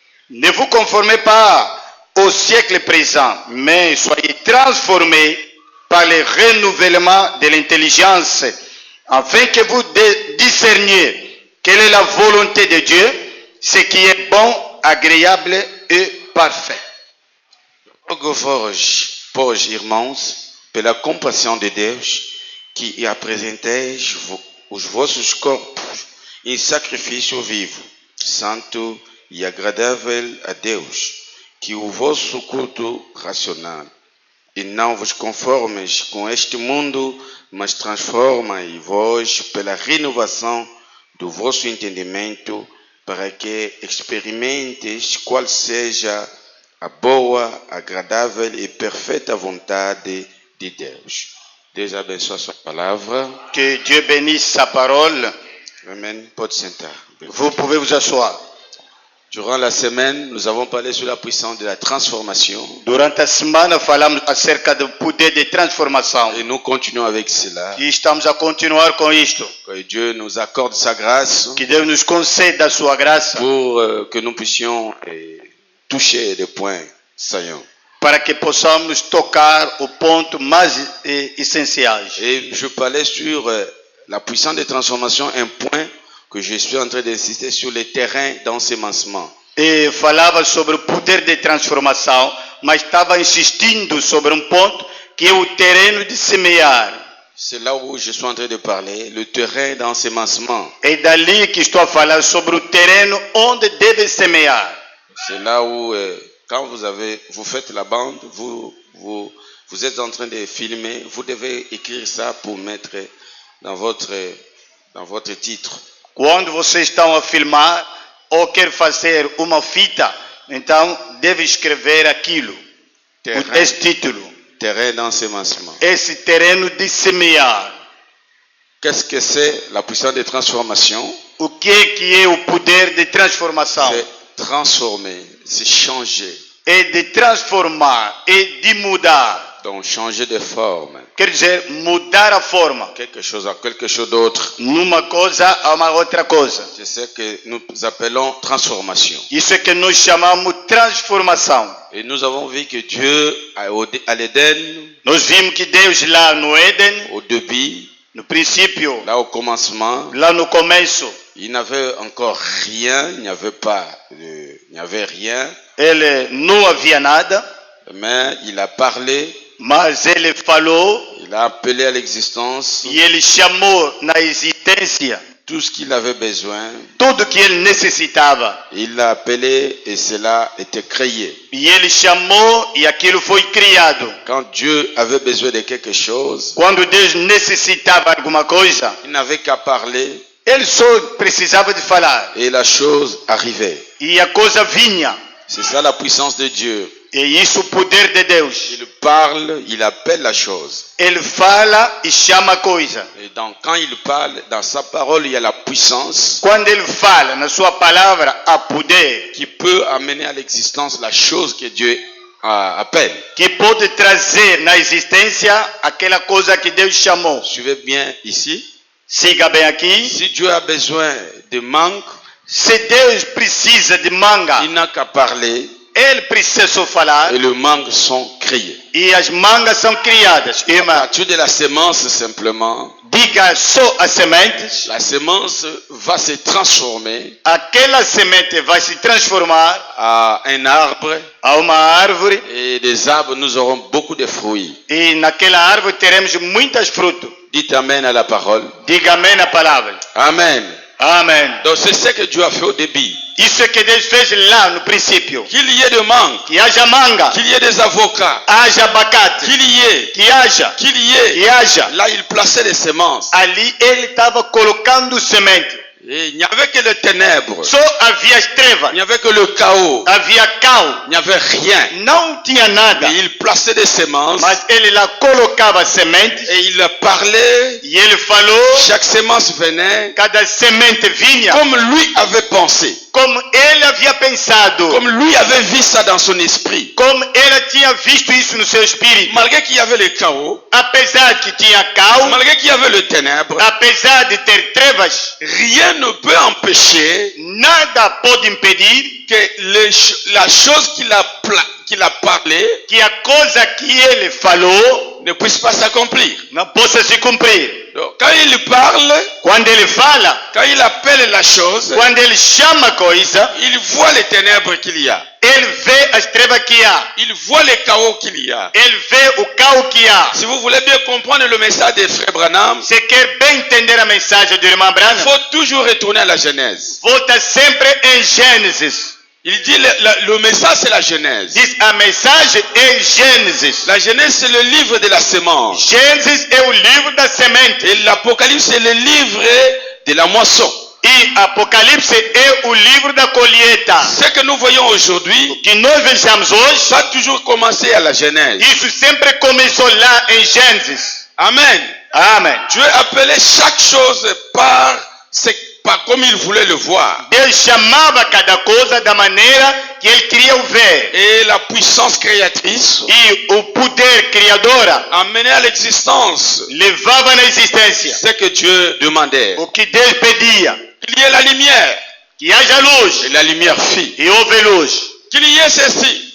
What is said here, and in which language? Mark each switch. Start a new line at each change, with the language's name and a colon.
French: Ne vous conformez pas au siècle présent, mais soyez transformés par le renouvellement de l'intelligence, afin que vous discerniez quelle est la volonté de Dieu, ce qui est bon, agréable e parfait.
Portuguese: Rogo vós, irmãos, pela compaixão de Deus, que apresenteis os vossos corpos em sacrifício vivo, santo e agradável a Deus, que o vosso culto racional. E não vos conformeis com este mundo, mas transformai-vos pela renovação do vosso entendimento, para que experimentes qual seja a boa, agradável e perfeita vontade de Deus. Deus abençoe a sua palavra.
French: Que Dieu bénisse sa parole. Amen.
Portuguese: Pode sentar.
French: Vous pouvez vous asseoir. Durant la semaine, nous avons parlé sur la puissance de la transformation.
Portuguese: Durante a semana falamos acerca do poder de transformação.
French: Et nous continuons avec cela.
Portuguese: E estamos a continuar com isto.
French: Que Dieu nous accorde sa grâce.
Portuguese: Que Deus nos conceda a sua graça.
French: Pour que nous puissions toucher des points saillants.
Portuguese: Para que possamos tocar o ponto mais essenciais.
French: Et je parlais sur la puissance de transformation, un point que je suis en train d'insister sur le terrain d'ensemencement.
Portuguese: E falava sobre o poder de transformação, mas estava insistindo sobre um ponto que é o terreno de semear.
French: C'est là où je suis en train de parler, le terrain d'ensemencement.
Portuguese: É dali que estou a falar sobre o terreno onde deve semear.
French: C'est là où quand vous faites la bande, vous êtes en train de filmer, vous devez écrire ça pour mettre dans votre titre.
Portuguese: Quando vocês estão a filmar ou quer fazer uma fita, então deve escrever aquilo, esse título.
French: Terrain d'ensemencement.
Portuguese: Esse terreno de semear.
French: Qu'est-ce que c'est la puissance de transformation?
Portuguese: O que é o poder de transformação?
French: C'est transformer, c'est changer.
Portuguese: É de transformar, é de mudar.
French: Donc changer de forme.
Portuguese: Quer dizer, mudar a forma.
French: Quelque chose à quelque chose d'autre.
Portuguese: Numa coisa a uma outra coisa.
French: C'est ce que nous appelons transformation.
Portuguese: Isso é que nós chamamos transformação.
French: Et nous avons vu que Dieu, à l'Éden,
Portuguese: nós vimos que Deus lá no Éden,
French: au début,
Portuguese: no princípio,
French: là au commencement,
Portuguese: lá no começo,
French: il n'avait encore rien, il n'y avait rien.
Portuguese: Ele não havia nada.
French: Mais il a parlé.
Portuguese: Mas ele falou.
French: Il a appelé à l'existence.
Portuguese: E ele chamou na existência
French: tout ce qu'il avait besoin.
Portuguese: Tudo que ele necessitava.
French: Il l'a appelé et cela était créé.
Portuguese: E ele chamou e aquilo foi criado.
French: Quand Dieu avait besoin de quelque chose.
Portuguese: Quando Deus necessitava alguma coisa.
French: Il n'avait qu'à parler.
Portuguese: Ele só precisava de falar.
French: Et la chose arrivait.
Portuguese: E a coisa vinha.
French: C'est ça la puissance de Dieu.
Portuguese: É isso o poder de Deus.
French: Il parle, il appelle la chose.
Portuguese: Ele fala e chama a coisa.
French: Et donc quand il parle, dans sa parole, il y a la puissance.
Portuguese: Quando ele fala, na sua palavra, há poder.
French: Qui peut amener à l'existence la chose que Dieu appelle.
Portuguese: Que pode trazer na existência aquela coisa que Deus chamou.
French: Suivez bien ici.
Portuguese: Siga bem aqui.
French: Si Dieu a besoin de mangue,
Portuguese: se Deus precisa de manga,
French: il n'a qu'à parler.
Portuguese: Ele precisa só falar.
French: Et les mangues sont créées.
Portuguese: E as mangas são criadas.
French: À partir de la semence simplement.
Portuguese: Diga só as sementes.
French: La semence va se transformer.
Portuguese: Aquela semente vai se transformar
French: à un arbre.
Portuguese: A uma árvore.
French: Et des arbres, nous aurons beaucoup de fruits.
Portuguese: E naquela árvore teremos muitos frutos.
French: Dites amen à la parole.
Portuguese: Diga amém à palavra.
French: Amen.
Portuguese: Amen.
French: Donc c'est ce que Dieu a fait au début.
Portuguese: Isso é que Deus fez lá no princípio.
French: Qu'il y ait de mangue.
Portuguese: Que haja manga.
French: Qu'il y ait des avocats.
Portuguese: Haja abacate.
French: Qu'il y ait.
Portuguese: Que haja.
French: Qu'il y ait.
Portuguese: Que haja.
French: Là il plaçait les semences.
Portuguese: Ali ele estava colocando semente.
French: Et il n'y avait que les ténèbres.
Portuguese: Só havia as trevas,
French: Il n'y avait que le chaos.
Portuguese: havia caos,
French: Il n'y avait rien.
Portuguese: não tinha nada.
French: Et il plaçait des semences.
Portuguese: Mas ele lá colocava sementes
French: Et il parlait.
Portuguese: e ele falou,
French: Chaque semence venait
Portuguese: cada semente vinha
French: comme lui avait pensé.
Portuguese: como ele havia pensado,
French: Comme lui avait vu ça dans son esprit.
Portuguese: como ele tinha visto isso no seu espírito.
French: Malgré qu'il y avait le chaos,
Portuguese: Apesar que tinha caos,
French: malgré qu'il y avait le ténèbre,
Portuguese: apesar de ter trevas,
French: rien ne peut empêcher
Portuguese: nada pode impedir
French: que la chose qu'il a parlé
Portuguese: que a coisa que ele falou
French: ne puisse pas s'accomplir.
Portuguese: não possa se cumprir.
French: Donc, quand il parle,
Portuguese: Quando ele fala,
French: quand il appelle la chose,
Portuguese: quando ele chama a coisa,
French: il voit les ténèbres qu'il y a.
Portuguese: ele vê as trevas que há,
French: Il voit les chaos qu'il y a.
Portuguese: ele vê o caos que há.
French: Si vous voulez bien comprendre le message des frères Branham,
Portuguese: Você quer bem entender a mensagem do irmão
French: il
Portuguese: Branham?
French: faut toujours retourner à la Genèse.
Portuguese: Volta sempre em Gênesis.
French: Il dit le message c'est la Genèse.
Portuguese: Diz a mensagem em Gênesis.
French: La Genèse c'est le livre de la semence.
Portuguese: Gênesis é o livro da semente.
French: Et l'Apocalypse c'est le livre de la moisson.
Portuguese: E Apocalipse é o livro da colheita.
French: Ce que nous voyons aujourd'hui,
Portuguese: O que nós vejamos hoje,
French: ça a toujours commencé à la Genèse.
Portuguese: isso sempre começou lá em Gênesis.
French: Amen.
Portuguese: Amém.
French: Dieu appelait chaque chose par comme il voulait le voir.
Portuguese: Deus chamava cada coisa da maneira que ele queria o ver.
French: Et la puissance créatrice
Portuguese: E o poder criadora
French: amenait à l'existence
Portuguese: levava na existência
French: ce que Dieu demandait.
Portuguese: o que Deus pedia.
French: Qu'il y ait la lumière.
Portuguese: Que haja
French: Et
Portuguese: luz.
French: la lumière fit.
Portuguese: E houve luz.
French: Qu'il y ait ceci.